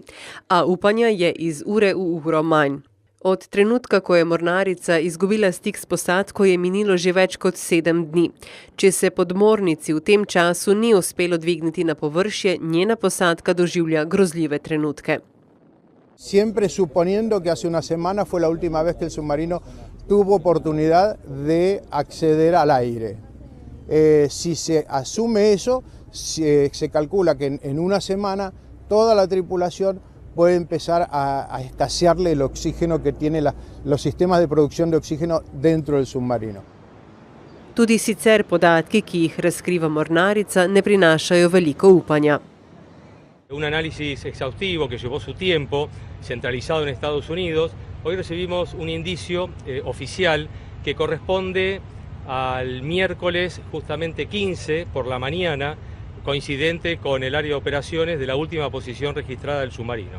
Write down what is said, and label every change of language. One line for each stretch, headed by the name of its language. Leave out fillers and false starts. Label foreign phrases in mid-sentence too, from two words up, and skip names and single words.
Slovenian: A upanja je iz ure v uro manj. Od trenutka, ko je mornarica izgubila stik s posadko, je minilo že več kot 7 dni. Če se podmornici v tem času ni uspelo dvigniti na površje, njena posadka doživlja grozljive trenutke.
Spanish: Siempre suponiendo que hace una semana fue la última vez que el submarino tuvo oportunidad de acceder al aire. Si se asume eso, se calcula que en una semana toda la tripulación puede empezar a escasearle el oxígeno que tiene los sistemas de producción de oxígeno dentro del submarino.
Slovenian: Tudi sicer podatki, ki jih razkriva mornarica, ne prinašajo veliko upanja.
Spanish: Un análisis exhaustivo que llevó su tiempo, centralizado en Estados Unidos, hoy recibimos un indicio oficial que corresponde al miércoles justamente 15 por la mañana, coincidente con el área de operaciones de la última posición registrada del submarino.